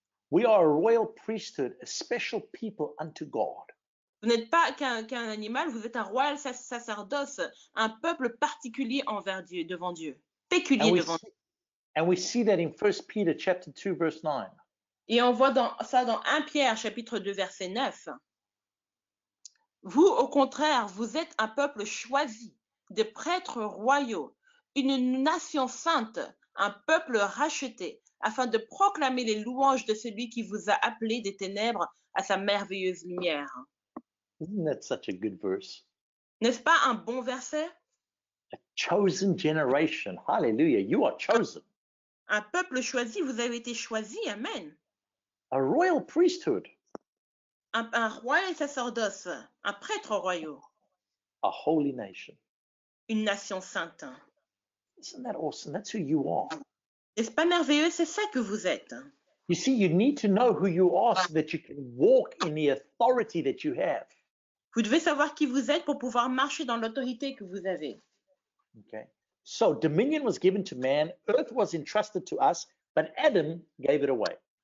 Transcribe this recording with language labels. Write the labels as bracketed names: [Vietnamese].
[English] We are a royal priesthood, a special people unto God. [French] Vous n'êtes pas qu'un animal, vous êtes un royal sacerdoce, un peuple particulier envers Dieu, devant Dieu, péculier devant Dieu. [English] And we see that in 1 Peter chapter 2, verse 9. [French] Et on voit ça dans 1 Pierre chapitre 2 verset 9. Vous, au contraire, vous êtes un peuple choisi, des prêtres royaux, une nation sainte, un peuple racheté, afin de proclamer les louanges de celui qui vous a appelé des ténèbres à sa merveilleuse lumière. [English] Isn't that such a good verse? [French] N'est-ce pas un bon verset? [English] A chosen generation. Hallelujah. You are chosen. [French] Un peuple choisi, vous avez été choisi, amen. [English] A royal priesthood. [French] Un roi et sacerdoce, un prêtre royal. [English] A holy nation. [French] Une nation sainte. [English] Isn't that awesome? That's who you are. [French] N'est-ce pas merveilleux? C'est ça que vous êtes. [English] You see, you need to know who you are so that you can walk in the authority that you have. [French] Vous devez savoir qui vous êtes pour pouvoir marcher dans l'autorité que vous avez. [English] Okay. So dominion was given to man, earth was entrusted to us, but Adam gave it away.